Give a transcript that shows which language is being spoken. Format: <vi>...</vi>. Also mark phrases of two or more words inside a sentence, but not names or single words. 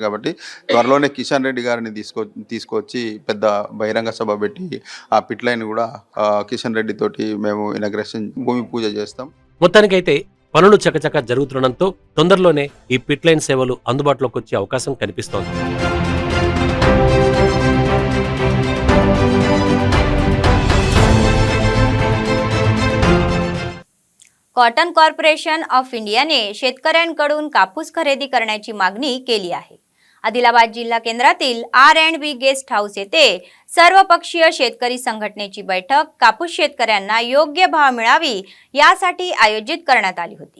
<te>కాబట్టి త్వరలోనే కిషన్ రెడ్డి గారిని తీసుకొచ్చి పెద్ద బహిరంగ సభ పెట్టి ఆ పిట్ లైన్ కూడా కిషన్ రెడ్డి తోటి మేము ఇనాగ్రేషన్ భూమి పూజ చేస్తాం. మొత్తానికైతే పనులు చకచక జరుగుతుండడంతో తొందరలోనే ఈ పిట్ లైన్ సేవలు అందుబాటులోకి వచ్చే అవకాశం కనిపిస్తోంది.</te> <mr>कॉटन कॉर्पोरेशन ऑफ इंडियाने शेतकऱ्यांकडून कापूस खरेदी करण्याची मागणी केली आहे. आदिलाबाद जिल्हा केंद्रातील R&B गेस्ट हाऊस येथे सर्वपक्षीय शेतकरी संघटनेची बैठक कापूस शेतकऱ्यांना योग्य भाव मिळावी यासाठी आयोजित करण्यात आली होती.</mr>